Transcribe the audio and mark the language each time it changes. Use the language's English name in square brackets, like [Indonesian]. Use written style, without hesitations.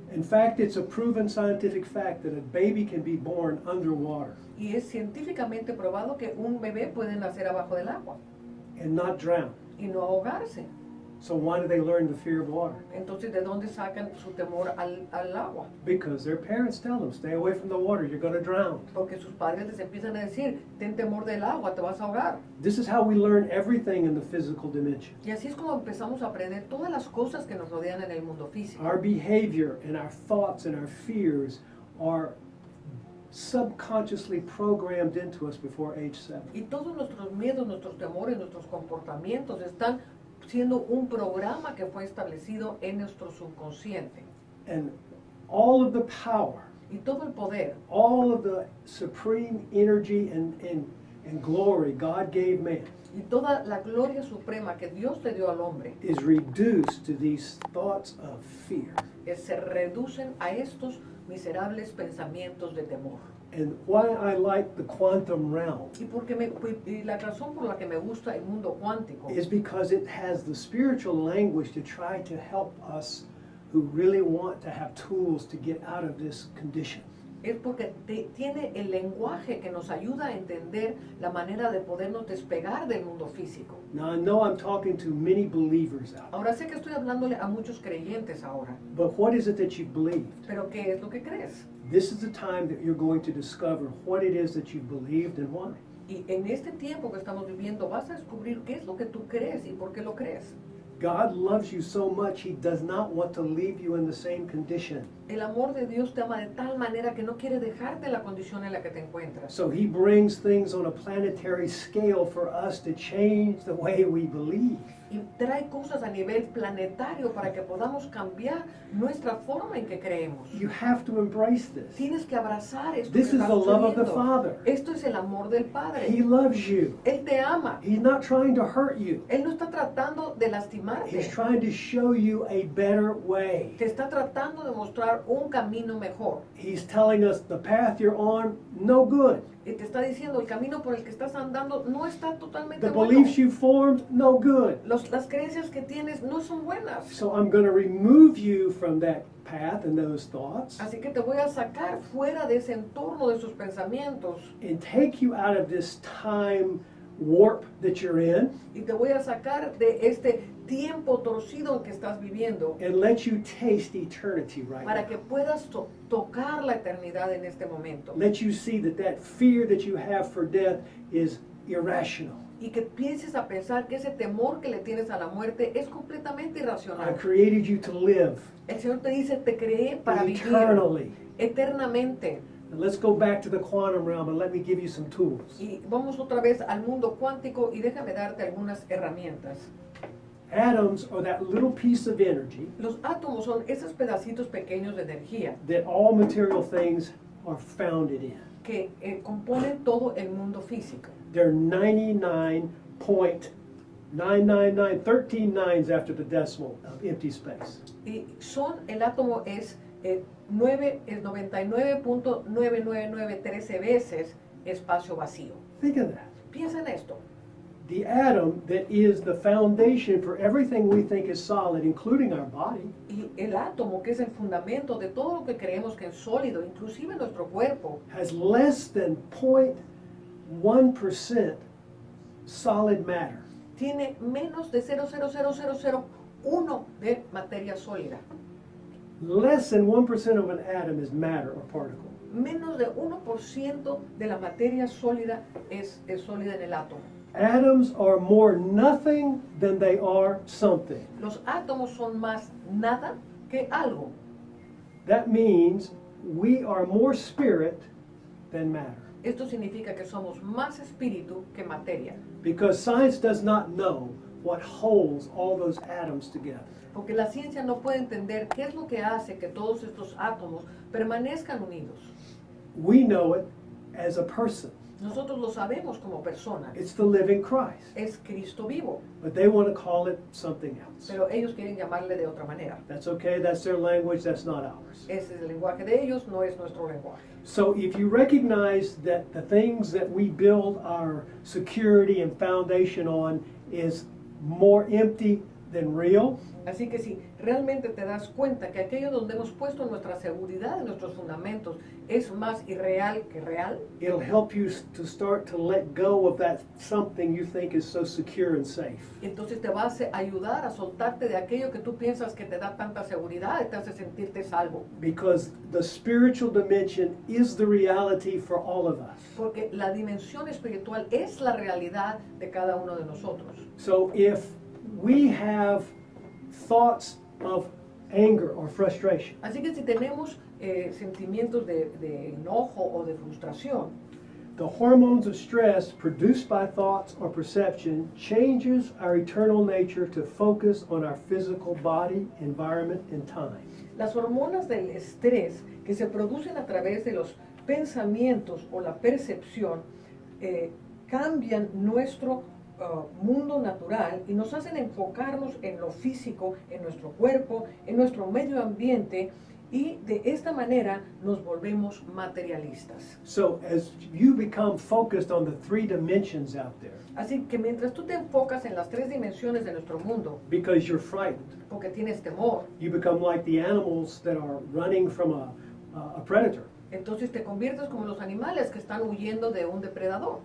[English] In fact, it's a proven scientific fact that a baby can be born underwater [Spanish] Y es científicamente probado que un bebé puede nacer abajo del agua [English] and not drown. [Spanish] y no ahogarse. [English] So why do they learn the fear of water? [Spanish] Entonces, ¿de dónde sacan su temor al agua? [English] Because their parents tell them, stay away from the water, you're going to drown. [Spanish] Porque sus padres les empiezan a decir, ten temor del agua, te vas a ahogar. [English] This is how we learn everything in the physical dimension. [Spanish] Y así es como empezamos a aprender todas las cosas que nos rodean en el mundo físico. [English] Our behavior and our thoughts and our fears are subconsciously programmed into us before age 7. [Spanish] Y todos nuestros miedos, nuestros temores, nuestros comportamientos están siendo un programa que fue establecido en nuestro subconsciente. [English] And all of the power, [Spanish] Y todo el poder, [English] all of the supreme energy and glory God gave man [Spanish] y toda la gloria suprema que Dios le dio al hombre, [English] is reduced to these thoughts of fear. [Spanish] se reducen a estos miserables pensamientos de temor. [English] And why I like the quantum realm [Spanish] Y la razón por la que me gusta el mundo cuántico [English] is because it has the spiritual language to try to help us who really want to have tools to get out of this condition. [Spanish] es porque tiene el lenguaje que nos ayuda a entender la manera de podernos despegar del mundo físico. [English] Now I know I'm talking to many believers out there, [Spanish] Ahora sé que estoy hablándole a muchos creyentes ahora, [English] but what is it that you believed? [Spanish] pero ¿qué es lo que crees? [English] This is the time that you're going to discover what it is that you believed and why. [Spanish] Y en este tiempo que estamos viviendo vas a descubrir qué es lo que tú crees y por qué lo crees. [English] God loves you so much, He does not want to leave you in the same condition. [Spanish] El amor de Dios te ama de tal manera que no quiere dejarte en la condición en la que te encuentras. [English] So He brings things on a planetary scale for us to change the way we believe. [Spanish] Y trae cosas a nivel planetario para que podamos cambiar nuestra forma en que creemos. [English] You have to embrace this. [Spanish] Tienes que abrazar esto [English] This [Spanish] que [English] is [Spanish] está [English] the love of the [Spanish] sucediendo. [English] Father. [Spanish] Esto es el amor del [English] He [Spanish] Padre. [English] loves you. [Spanish] Él te ama. [English] He's not trying to hurt you. [Spanish] Él no está tratando de [English] He's [Spanish] lastimarte. [English] trying to show you a better way. [Spanish] Te está tratando de mostrar un camino mejor. [English] He's telling us the path you're on, no good. [Spanish] Y te está diciendo, el camino por el que estás andando no está totalmente [English] The [Spanish] bueno. [English] beliefs you formed, no good. [Spanish] Las creencias que tienes no son buenas. [English] So I'm going to remove you from that path and those thoughts [Spanish] Así que te voy a sacar fuera de ese entorno de sus pensamientos [English] and take you out of this time warp that you're in [Spanish] y te voy a sacar de este tiempo torcido en que estás viviendo [English] and let you taste eternity right [Spanish] para [English] now. [Spanish] que puedas tocar la eternidad en este momento [English] Let you see that that fear that you have for death is irrational. [Spanish] y que pienses a pensar que ese temor que le tienes a la muerte es completamente [English] I [Spanish] irracional. [English] created you to live [Spanish] El Señor te dice, te creé para vivir [English] eternally. [Spanish] eternamente. [English] And let's go back to the quantum realm and let me give you some tools. [Spanish] Y vamos otra vez al mundo cuántico y déjame darte algunas herramientas. [English] Atoms are that little piece of energy [Spanish] Los átomos son esos pedacitos pequeños de energía [English] that all material things are founded in. [Spanish] que componen todo el mundo físico. [English] They're 99.999, 13 nines after the decimal of empty space. [Spanish] Y el átomo es 99.99913 veces espacio vacío. [English] Think of that. [Spanish] Piensa en esto. [English] The atom that is the foundation for everything we think is solid, including our body, [Spanish] Y el átomo, que es el fundamento de todo lo que creemos que es sólido, inclusive nuestro cuerpo, [English] has less than 0.1% solid matter. [Spanish] tiene menos de 0,00001 de materia sólida. [English] Less than 1% of an atom is matter or particle. [Spanish] Menos de 1% de la materia sólida es sólida en el átomo. [English] Atoms are more nothing than they are something. [Spanish] Los átomos son más nada que algo. [English] That means we are more spirit than matter. [Spanish] Esto significa que somos más espíritu que materia, [English] Because science does not know what holds all those atoms together. [Spanish] porque la ciencia no puede entender qué es lo que hace que todos estos átomos permanezcan unidos. [English] We know it as a person. [Spanish] Nosotros lo sabemos como persona. [English] It's the living Christ. [Spanish] Es Cristo vivo, [English] But they want to call it something else. [Spanish] pero ellos quieren llamarle de otra manera. [English] That's okay, that's their language, that's not ours. [Spanish] Ese es el lenguaje de ellos, no es nuestro lenguaje. [English] So if you recognize that the things that we build our security and foundation on is more empty than real, [Spanish] Así que si realmente te das cuenta que aquello donde hemos puesto nuestra seguridad y nuestros fundamentos es más irreal que real, [English] it'll help you to start to let go of that something you think is so secure and safe. [Spanish] entonces te va a ayudar a soltarte de aquello que tú piensas que te da tanta seguridad y te hace sentirte salvo. [English] Because the spiritual dimension is the reality for all of us. [Spanish] Porque la dimensión espiritual es la realidad de cada uno de nosotros. [English] So if we have thoughts of anger or frustration, [Spanish] Así que si tenemos sentimientos de enojo o de frustración, [English] the hormones of stress produced by thoughts or perception changes our eternal nature to focus on our physical body, environment, and time. [Spanish] las hormonas del estrés que se producen a través de los pensamientos o la percepción cambian nuestro mundo natural y nos hacen enfocarnos en lo físico, en nuestro cuerpo, en nuestro medio ambiente, y de esta manera nos volvemos materialistas. [English] So as you become focused on the three dimensions out there, [Spanish] Así que mientras tú te enfocas en las tres dimensiones de nuestro mundo, [English] because you're frightened, [Spanish] porque tienes temor, [English] you become like the animals that are running from a predator. [Spanish] entonces te conviertes como los animales que están huyendo de un depredador.